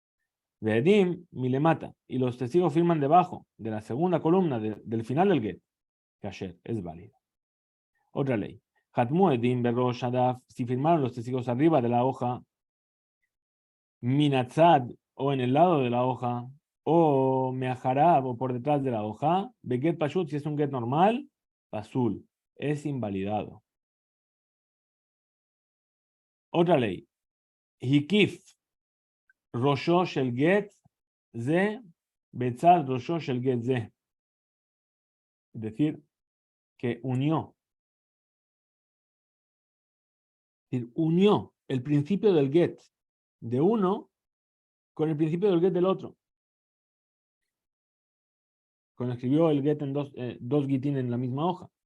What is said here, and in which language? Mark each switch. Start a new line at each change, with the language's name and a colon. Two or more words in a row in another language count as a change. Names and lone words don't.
Hebrew: ועדים מלמטה,
Spanish: y los testigos firman debajo de la segunda columna del final del get. kasher, es válido. Otra ley.
Hebrew: חתמו עדים בראש הדף,
Spanish: si firmaron los testigos arriba de la hoja, minatzad, o en el lado de la hoja, o meajarab, o por detrás de la hoja,
Hebrew: בגט פשוט,
Spanish: si es un get normal, pasul, es invalidado. Otra ley.
Hebrew: הקיף ראשו של גט זה בצד ראשו של גט זה.
Spanish: Es decir, que unió el principio del get de uno con el principio del get del otro. Cuando escribió el get en dos gitin en la misma hoja.